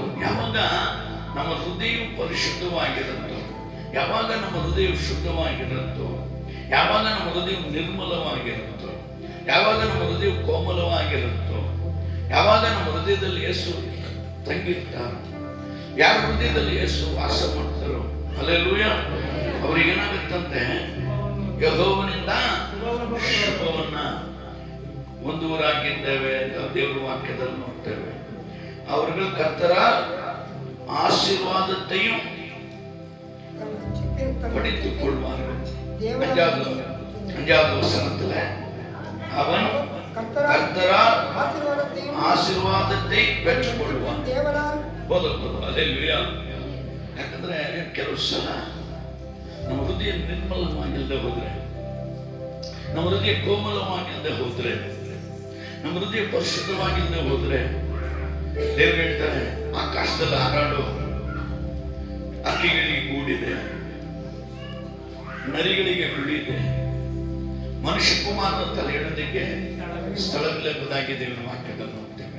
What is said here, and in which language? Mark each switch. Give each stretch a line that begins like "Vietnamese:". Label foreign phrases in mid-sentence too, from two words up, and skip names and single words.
Kannada: ಯಾವಾಗ ನಮ್ಮ ಹೃದಯವು ಪರಿಶುದ್ಧವಾಗಿರುತ್ತೋ, ಯಾವಾಗ ನಮ್ಮ ಹೃದಯ ಶುದ್ಧವಾಗಿರುತ್ತೋ, ಯಾವಾಗ ನಮ್ಮ ಹೃದಯ ನಿರ್ಮಲವಾಗಿರುತ್ತೋ, ಯಾವಾಗ ನಮ್ಮ ಹೃದಯ ಕೋಮಲವಾಗಿರುತ್ತೋ, ಯಾವಾಗ ನಮ್ಮ ಹೃದಯದಲ್ಲಿ ಯೇಸು ತಂಗಿರ್ತಾರೋ, ಯಾರ ಹೃದಯದಲ್ಲಿ ಯೇಸು ವಾಸ ಮಾಡ್ತಾರೋ, ಹಲ್ಲೆಲೂಯಾ, ಅವ್ರಿಗೇನಾಗುತ್ತಂತೆ, ಯೆಹೋವನಿಂದ ಶುಭವನ್ನ ಹೊಂದುವರಾಗಿದ್ದೇವೆ ಅಂತ ದೇವರ ವಾಕ್ಯದಲ್ಲಿ ನೋಡ್ತೇವೆ.
Tamil: அவர்கள் கர்த்தரால் ஆசீர்வாதத்தையும் படித்துக் கொள்வார்கள். 5வது வசனத்துல அவன் கர்த்தரால் ಆಶೀರ್ವಾದத்தை பெற்றுக் கொள்வான்.
Kannada: ಯಾಕಂದ್ರೆ ಕೆಲವು ಸಲ ನಮ್ಮ ಹೃದಯ ನಿರ್ಮಲವಾಗಿಲ್ಲದೆ ಹೋದ್ರೆ, ನಮ್ಮ ಹೃದಯ ಕೋಮಲವಾಗಿಲ್ಲದೆ ಹೋದ್ರೆ, ನಮ್ಮ ಹೃದಯ ಪರಿಶುದ್ಧವಾಗಿಲ್ಲದೆ ಹೋದ್ರೆ, ದೇವರು ಹೇಳ್ತಾರೆ, ಆಕಾಶದಲ್ಲಿ ಹಾರಾಡೋ ಹಕ್ಕಿಗಳಿಗೆ ಗೂಡಿದೆ, ನರಿಗಳಿಗೆ ಗುಳಿದೆ, ಮನುಷ್ಯ ಕುಮಾರನ ತಲೆ ಇಡೋದಕ್ಕೆ ಸ್ಥಳವಿಲ್ಲದಾಗಿ ದೇವರ ವಾಕ್ಯದಲ್ಲಿ ನೋಡ್ತೇವೆ.